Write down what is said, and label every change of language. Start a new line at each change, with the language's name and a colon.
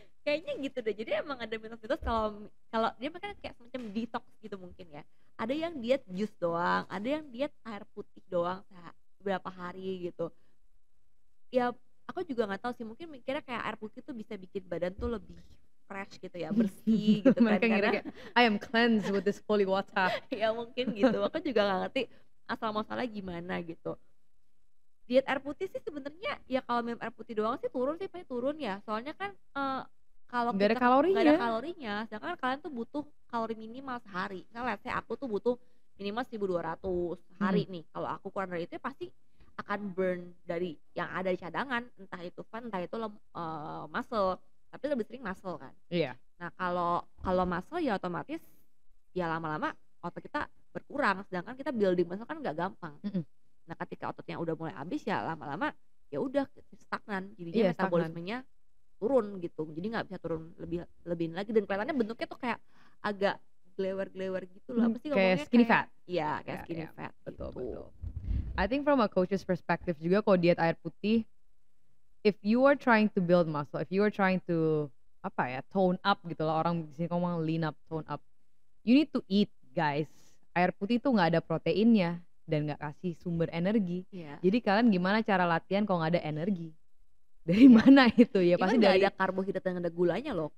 Indonesian: Kayaknya gitu deh. Jadi emang ada mitos-mitos kalau dia makan kayak semacam detox gitu mungkin ya. Ada yang diet jus doang, ada yang diet air putih doang beberapa hari gitu. Ya aku juga nggak tahu sih, mungkin mikirnya kayak air putih tuh bisa bikin badan tuh lebih fresh gitu ya, bersih gitu kan. Mereka ngira kayak
English: I am cleansed with this holy water.
Indonesian: Ya mungkin gitu. Aku juga nggak ngerti asal muasalnya gimana gitu. Diet air putih sih sebenarnya ya kalau minum air putih doang sih pasti turun ya. Soalnya kan kalau Nggak ada kita kalorinya. nggak ada kalorinya, sedangkan kalian tuh butuh kalori minimal sehari. Misalnya
English: let's say
Indonesian: aku tuh butuh minimal 1.200 sehari nih. Kalau aku kurang dari itu ya pasti akan burn dari yang ada di cadangan, entah itu fat, entah itu muscle. Tapi lebih sering muscle kan. Iya. Nah kalau muscle ya otomatis ya lama-lama otot kita berkurang, sedangkan kita
English: building muscle
Indonesian: kan nggak gampang. Nah ketika ototnya udah mulai habis ya lama-lama ya udah stagnan, jadinya metabolismenya turun gitu, jadi nggak bisa turun lebih lagi, dan kelihatannya bentuknya tuh kayak agak glewer gitu loh, apa sih ngomongnya,
English: kayak skinny fat.
Indonesian: Iya kayak skinny fat betul gitu. betul.
English: I think from a coach's perspective
Indonesian: juga kalau diet air putih,
English: if you are trying to build muscle, if you are trying to tone up
Indonesian: gitu lah, orang di sini ngomong
English: lean up, tone up, you need to eat guys.
Indonesian: Air putih tuh nggak ada proteinnya dan nggak kasih sumber energi. Jadi kalian gimana cara latihan kalau nggak ada energi? Dari mana itu ya? Pasti nggak dari ada karbohidrat dan ada gulanya loh.